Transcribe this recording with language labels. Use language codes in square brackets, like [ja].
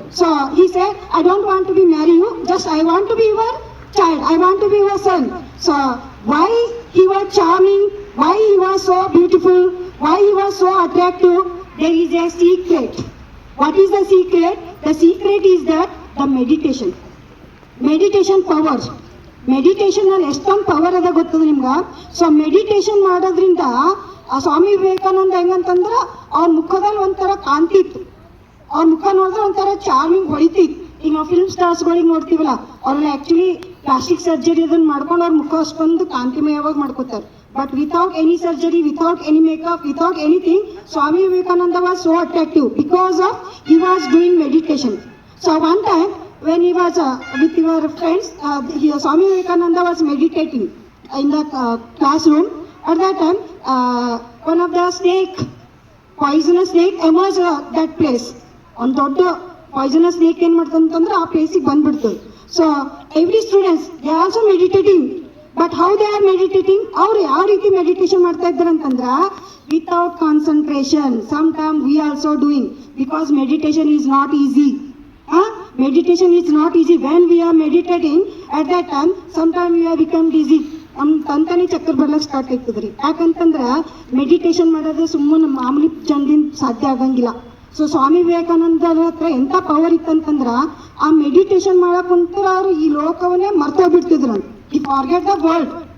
[en] So he said, I don't want to be marry you, just I want to be your child, I want to be your son. So why he was charming, why he was so beautiful, why he was so attractive, there is a secret. What is the secret? The secret is that the meditation power. [kn] Meditation ಅಲ್ಲಿ ಎಷ್ಟೊಂದು power ಅದ ಗೊತ್ತದ ನಿಮ್ಗೆ. So meditation ಮಾಡೋದ್ರಿಂದ ಆ ಸ್ವಾಮಿ ವಿವೇಕಾನಂದ ಹೆಂಗಂತಂದ್ರೆ ಅವ್ರ ಮುಖದಲ್ಲಿ ಒಂಥರ ಕಾಂತಿ ಇತ್ತು, ಅವ್ರ ಮುಖ ನೋಡಿದ್ರೆ ಒಂಥರ ಚಾರ್ಮಿಂಗ್ ಹೊಳಿತಿತ್ತು. ಈಗ ನಾವು ಫಿಲ್ಮ್ ಸ್ಟಾರ್ಸ್ಗಳಿಗೆ ನೋಡ್ತೀವಲ್ಲ, ಅವ್ರೆಲ್ಲ ಆ್ಯಕ್ಚುಲಿ ಪ್ಲಾಸ್ಟಿಕ್ ಸರ್ಜರಿ ಅದನ್ನ ಮಾಡ್ಕೊಂಡು ಅವ್ರ ಮುಖ ಅಷ್ಟೊಂದು ಕಾಂತಿಮಯವಾಗಿ ಮಾಡ್ಕೋತಾರೆ. [en] But without any surgery, without any makeup, without anything, Swami Vivekananda was so attractive because of he was doing meditation. So one time when he was with your friends, Swami Vivekananda was meditating in the classroom. At that time, one of the poisonous snake emerged that place. [kn] On ದೊಡ್ಡ poisonous snake ಏನು ಮಾಡ್ತಂತಂದ್ರೆ ಆ ಪ್ಲೇಸಿಗೆ ಬಂದ್ಬಿಡ್ತು. [en] so every students they also meditating, but how they are meditating, [kn] ಅವ್ರು ಯಾವ ರೀತಿ meditation ಮಾಡ್ತಾ ಇದ್ದಾರೆ ಅಂತಂದ್ರೆ [en] Without concentration. Some time we also doing, because meditation is not easy. Meditation is not easy. When we are meditating, at that time, sometimes we have become dizzy. [kn] ತಂತಾನೆ ಚಕ್ಕರ್ ಬರ್ಲಕ್ಕೆ start ಆಗ್ತದ್ರಿ. ಯಾಕಂತಂದ್ರೆ meditation ಮಾಡೋದು ಸುಮ್ಮನೆ ಮಾಮೂಲಿ ಜನದಿಂದ ಸಾಧ್ಯ ಆಗಂಗಿಲ್ಲ. ಸೊ ಸ್ವಾಮಿ ವಿವೇಕಾನಂದರ ಹತ್ರ ಎಂಥ ಪವರ್ ಇತ್ತಂತಂದ್ರೆ ಆ ಮೆಡಿಟೇಷನ್ ಮಾಡಕ್ ಕುಂತರ ಅವ್ರು ಈ ಲೋಕವನ್ನೇ ಮರ್ತೋಗ್ಬಿಡ್ತಿದ್ರು. [en] ಈ forget the world.